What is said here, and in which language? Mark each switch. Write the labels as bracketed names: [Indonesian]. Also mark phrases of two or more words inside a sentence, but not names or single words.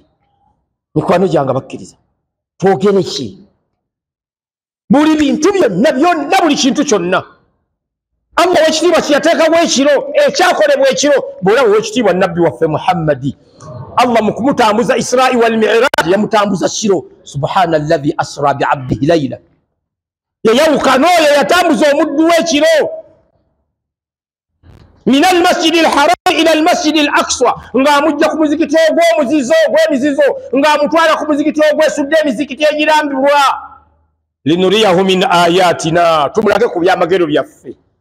[Ganda] Mikwano gyange bakkiriza twogere ki? Buli bintu byonna buli kintu kyonna Allah w'ekitiibwa kyeyateekawo ekiro ekyakolebwa ekiro. Bw'olaba w'ekitiibwa Nabbi waffe Muhammadi, Allah mu kumutambuza Israi wal Mi'raj yamutambuza kiro. [Arabic] سبحان الذي أسرى بعبده ليلا, [Ganda] yayawuka n'oyo yatambuza omuddu w'ekiro. [Arabic] من المسجد الحرام إلى المسجد الأقصى, [Ganda] ng'amujja ku muzikiti ogw'emizizo ng'amutwala ku muzikiti ogwesudde emizikiti egirambibwa. [Arabic] لنريه من آياتنا, [Ganda] tumulage ku byamagero byaffe.